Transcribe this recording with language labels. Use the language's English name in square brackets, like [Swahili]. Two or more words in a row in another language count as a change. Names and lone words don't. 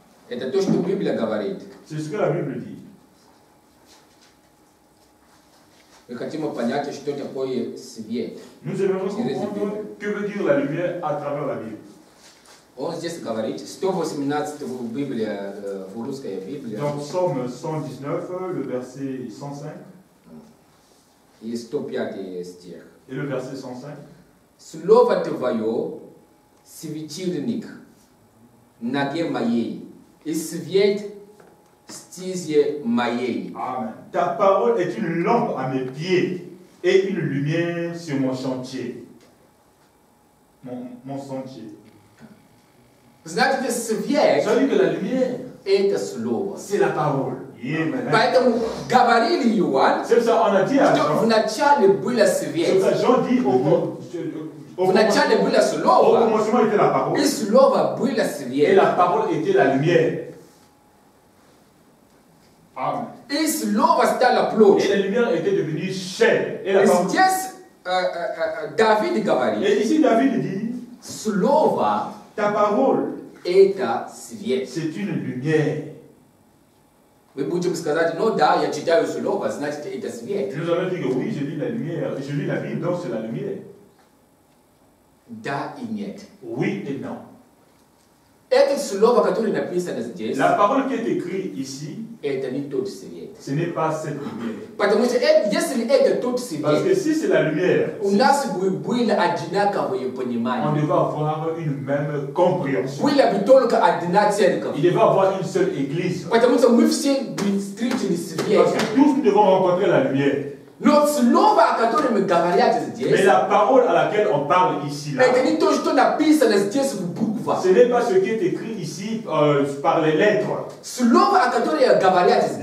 [French] C'est ce que la Bible dit. Nous aimerions comprendre que veut dire la lumière à travers la Bible. [Russian] Он здесь говорит, 118 Библия, русская Библия. [French] Dans Psaume 119, le verset 105. [Russian] И 105 стих. [French] Et le verset 105. [Russian] Слово Твое светильник ноге моей и свет стезе моей. Amen. [French] Ta parole est une lampe à mes pieds et une lumière sur mon chantier. Mon sentier. [Russian] Знаете, свет это слово. [French] C'est la parole. [Russian] Поэтому говорили Иоанн, что вначале было свет. Вначале было слово, и слово было свет. [French] Et la parole était la lumière. [Russian] Amen. И слово стало плоть. [French] Et la lumière était devenue chair. [Russian] Et здесь Давид говорит, [French] et ici David dit, [Russian] слово [French] ta parole, [Russian] это свет. [French] C'est une lumière. [Russian] Мы будем сказать, ну да, я читаю слово, значит это свет. [French] Nous allons dire que oui, je lis la lumière, je lis la Bible, donc c'est la lumière. [Russian] Да и нет. [French] Oui et non. [Russian] Это слово, которое написано здесь, [French] la parole qui est écrite ici, [Russian] это не тот свет. [French] Ce n'est pas cette lumière. [Russian] Потому что если это тот свет, [French] parce que si c'est la lumière, [Russian] у нас было одинаковое понимание. [French] On devait avoir une même compréhension. [Russian] Была бы только одна церковь. [French] Il devait avoir une seule église. [Russian] Потому что мы все встретили свет. [French] Parce que tous nous devons rencontrer la lumière. [Russian] Но слово, о котором говорят здесь, [French] mais la parole à laquelle on parle ici là, [Russian] это не то, что написано здесь в буквах. [French] Ce n'est pas ce qui est écrit ici par les lettres. [Russian] Слово, о котором говорят здесь,